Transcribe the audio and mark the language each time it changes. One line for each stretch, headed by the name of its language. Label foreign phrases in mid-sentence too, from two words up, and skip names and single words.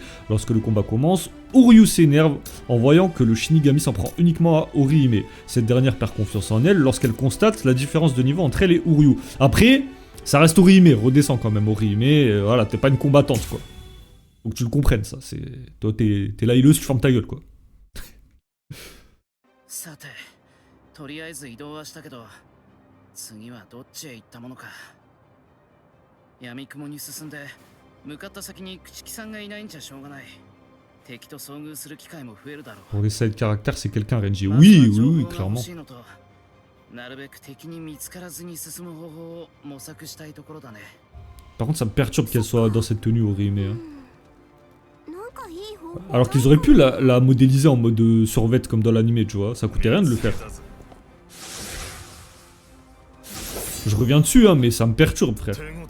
French: Lorsque le combat commence, Uryu s'énerve en voyant que le Shinigami s'en prend uniquement à Orihime. Cette dernière perd confiance en elle lorsqu'elle constate la différence de niveau entre elle et Uryu. Après, ça reste Orihime, redescend quand même Orihime, voilà, t'es pas une combattante quoi. Faut que tu le comprennes ça, c'est... Toi t'es la healeuse, tu fermes ta gueule quoi.
Japanese: とりあえず移動はしたけど、次はどっちへ行ったものか。闇雲に進んで向かった先に朽木さんがいないんじゃしょうがない。敵と遭遇する機会も増えるだろう。
French: Pour les side caractères, c'est quelqu'un Renji. Oui, oui, clairement.
Japanese: なるべく敵に見つからずに進む方法を模索したいところだね。
French: Par contre, ça me perturbe qu'elle soit dans cette tenue Orihime. Hein. Alors qu'ils auraient pu la modéliser en mode survêt comme dans l'anime, tu vois. Ça coûtait rien de le faire. Je reviens dessus, hein, mais ça me perturbe, frère.